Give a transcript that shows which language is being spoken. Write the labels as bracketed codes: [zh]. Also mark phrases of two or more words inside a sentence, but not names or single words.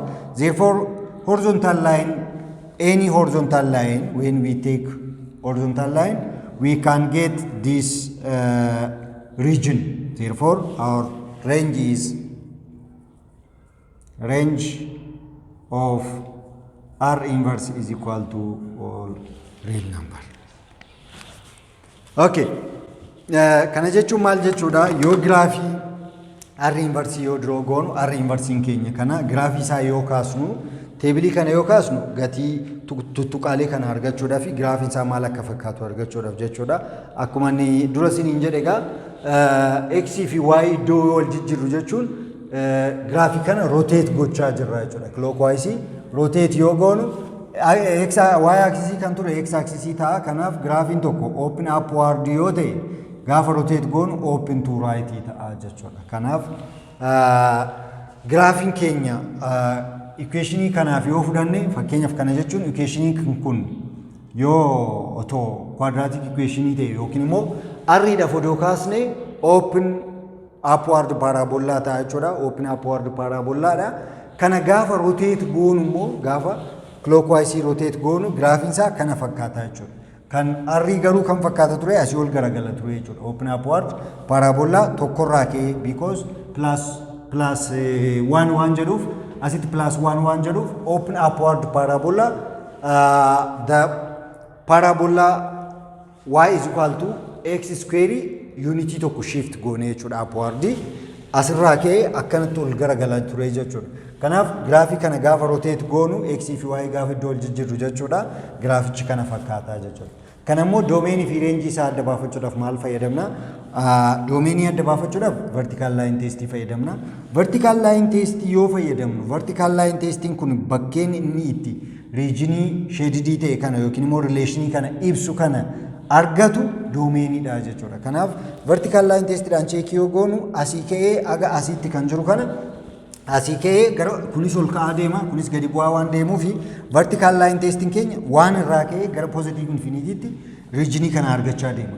[en] Therefore, horizontal line, any horizontal line, when we take horizontal line, we can get this region. Therefore, our range is range of R inverse is equal to all real number. Okay. [om] Kana jechuun maal jechuudha? Yoo graafii R inverse yoo draw goonu, R inverse keenya kana graafii isaa yoo kaasnu, teebilii kana yoo kaasnu gatii tuttuqaalee kana argachuudhaaf fi graafiin isaa maal akka fakkaatu argachuudhaaf jechuudha. Akkuma inni dura isiniin jedhe egaa x fi y iddoo wal jijjiirru jechuun graafii kana rotate gochaa jirra jechuudha. [en] Clockwise rotate [om] yoo goonu x y axis kan ture x axis ta'a. Kanaaf graafiin tokko [en] open upward [om] yoo ta'e gaafa rotate goonu [en] open to right [om] ta'a jechuudha. Kanaaf graafiin keenya equation kanaaf yoo fudhanne, fakkeenyaaf kana jechuun equation kun yoo otoo [en] quadratic equation [om] ta'e yookiin immoo arriidhaaf odoo kaasne [en] open upward parabola [om] ta'a jechuudha. [en] Open upward parabolaadha. [om] Kana gaafa rotate goonu immoo gaafa [en] clockwise rotate [om] goonu graafiin isaa kana fakkaata jechuudha. Kan arrii garuu kan fakkaata ture asii ol garagala ture jechuudha. [en] Open upward parabola [om] tokkorraa ka'ee [en] because plus 1 [om] jedhuuf asitti plus 1 jedhuuf [en] open upward parabola the parabola y is equal to x square unity [om] tokko shift goone jechuudha. Upward asirraa ka'ee akkanatti ol garagala ture jechuudha. Kanaaf graafii kana gaafa rotate goonu x fi y gaafa iddoo ol jijjiirru jechuudha. Graafichi kana fakkaata jechuudha. Kana immoo doomeenii fi reenjii isaa adda baafachuudhaaf maal fayyadamna? Doomeenii adda baafachuudhaaf [en] vertical line test [om] fayyadamna. [en] Vertical line test [om] yoo fayyadamnu [en] vertical line testing [om] kun bakkeen inni itti regionii shaded ta'e kana yookiin immoo relationii kana ibsu kana argatu doomeeniidha jechuudha. Kanaaf [en] vertical line testidhaan [om] cheekii yoo goonu asii ka'ee aga asitti kan jiru kana asii ka'ee gara kunis ol ka'aa deema kunis gadi bu'aa waan deemuuf [en] vertical line testing [om] keenya waan irraa ka'ee gara [en] positive infinitytti [om] regionii kana argachaa deema.